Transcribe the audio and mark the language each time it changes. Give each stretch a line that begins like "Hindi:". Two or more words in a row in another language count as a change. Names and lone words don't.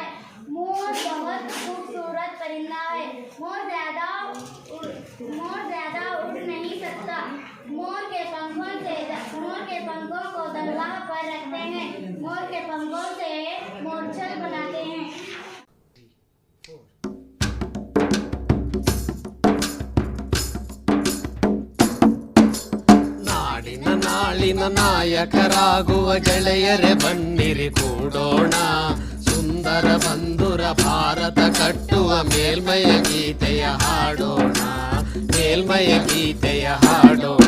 Hindi: मोर बहुत खूबसूरत परिंदा है। मोर ज्यादा उड़ नहीं सकता। मोर के पंखों को दरगाह पर रखते हैं। मोर के पंखों से मोरछल बनाते हैं।
Kannada: ನಾಡಿನ ನಾಳಿನ ನಾಯಕರಾಗುವ ಗೆಳೆಯರೆ ಬನ್ನಿರಿ ಕೂಡೋಣ, ಸುಂದರ ಬಂಧುರ ಭಾರತ ಕಟ್ಟುವ ಮೇಲ್ಮಯ ಗೀತೆಯ ಹಾಡೋಣ, ಮೇಲ್ಮಯ ಗೀತೆಯ ಹಾಡೋಣ.